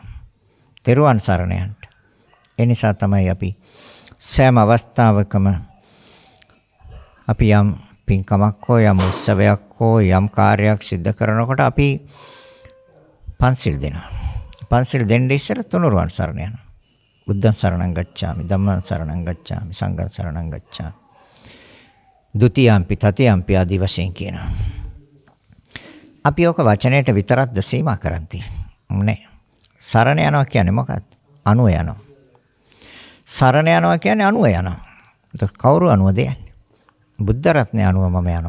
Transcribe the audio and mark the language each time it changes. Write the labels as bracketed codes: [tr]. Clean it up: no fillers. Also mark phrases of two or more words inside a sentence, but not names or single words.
[si] තෙරුවන් සරණ යන්න. ඒ නිසා තමයි අපි සෑම අවස්ථාවකම අපි යම් පින්කමක් හෝ යම් උත්සවයක් හෝ යම් කාර්යයක් සිදු කරනකොට අපි පන්සිල් දෙනවා. පන්සිල් දෙන්න ඉස්සෙල්ලා තුනුරුවන් සරණ යනවා. [pi] බුද්ධං සරණං ගච්ඡාමි, ධම්මං සරණං ගච්ඡාමි, සංඝං සරණං ගච්ඡාමි. ဒုတိယ ම්පි තතියම්පි [si] ආදී වශයෙන් කියනවා. අපි ඔක වචනයට විතරක්ද සීමා කරන්නේ නෑ. සරණ යනවා කියන්නේ මොකක්ද? අනුව යනවා. සරණ යනවා කියන්නේ අනුව යනවා. ඒක කවුරු අනුවද යන්නේ? බුද්ධ රත්නය අනුව මම යනවා.